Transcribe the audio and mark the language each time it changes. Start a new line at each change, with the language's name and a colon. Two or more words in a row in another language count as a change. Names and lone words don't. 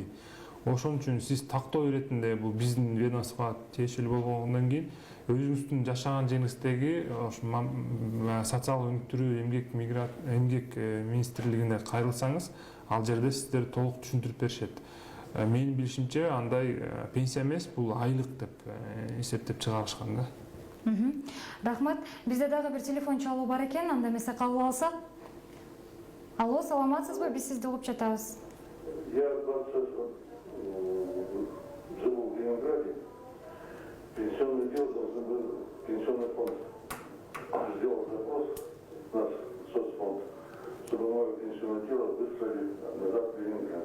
Kyrgyz: Ошон үчүн сиз тактоо иретинде бул биздин ведомствого тиешелүү болгондон кийин өзүңүздүн жашаган жериңиздеги социалдык өнүктүрүү эмгек министрлигине кайрылсаңыз, ал жерде сиздер толук түшүндүрүп беришет. Менин билишимче андай пенсия эмес, бул айлык деп эсептеп чыгарышкан да. Рахмат. Бизде дагы бир телефон чалуу бар экен, анда эмесе кабыл алсак. Алло, саламатсызбы? Биз сизди угуп жатабыз.
Russian: Я 26 живу в Ленинграде. Пенсионный дело должен был пенсионный фонд сделал запрос, наш соцфонд, чтобы мое пенсионное дело выслали назад в Ленинград.